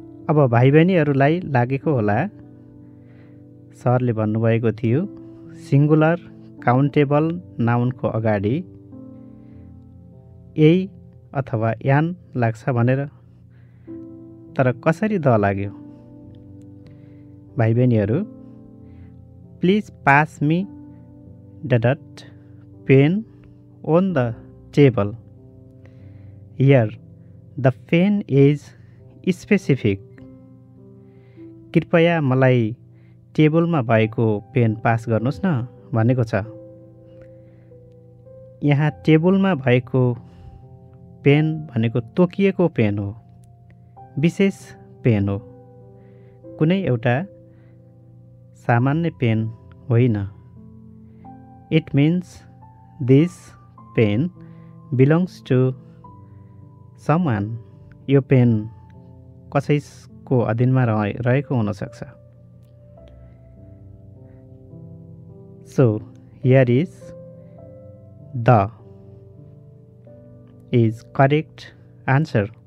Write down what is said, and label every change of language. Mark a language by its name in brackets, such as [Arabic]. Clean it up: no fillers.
[Nepali] अब भाइ बहिनीहरूलाई लागेको होला, सरले भन्नुभएको थियो सिङ्गुलर काउन्टेबल नाउनको अगाडि यही अथवा यान लाग्छ भनेर, तर कसरी द लाग्यो? भाइ बहिनीहरू, [English] Please pass me pen on the table. Here, the pen is specific. [Nepali] कृपया मलाई टेबलमा भएको पेन पास गर्नुहोस् न भनेको छ। यहाँ टेबलमा भएको पेन भनेको तोकिएको पेन हो, विशेष पेन हो, कुनै एउटा सामान्य पेन होइन। [English] It means this pen belongs to someone. [Nepali] यो पेन कसैको अधीनमा रहेको हुन सक्छ। [English] So here is the is correct answer.